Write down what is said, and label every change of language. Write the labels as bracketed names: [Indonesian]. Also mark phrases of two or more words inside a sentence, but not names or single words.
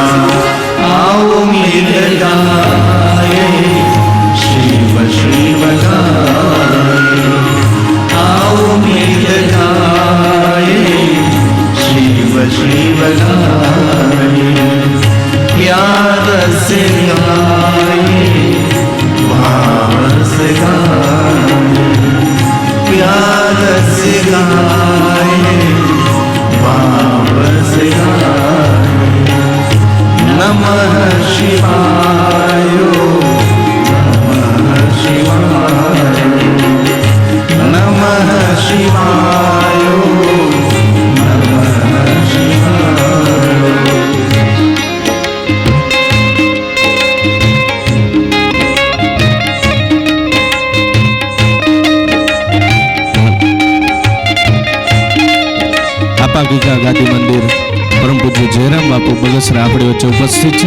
[Hindi] आओ मिल गाए, शिव शिव गाए, आओ मिल गाए, शिव शिव गाए। प्यार से गाए, भाव से गाए, प्यार से गाए, भाव से गाए। [Sanskrit] नमः शिवाय, नमः शिवाय, नमः शिवाय, नमः शिवाय। [Gujarati] આપા ગીગા ગાદી મંદિર પરમ પૂજ્ય જયરામ બાપુ બગસરા આપણી વચ્ચે ઉપસ્થિત છે.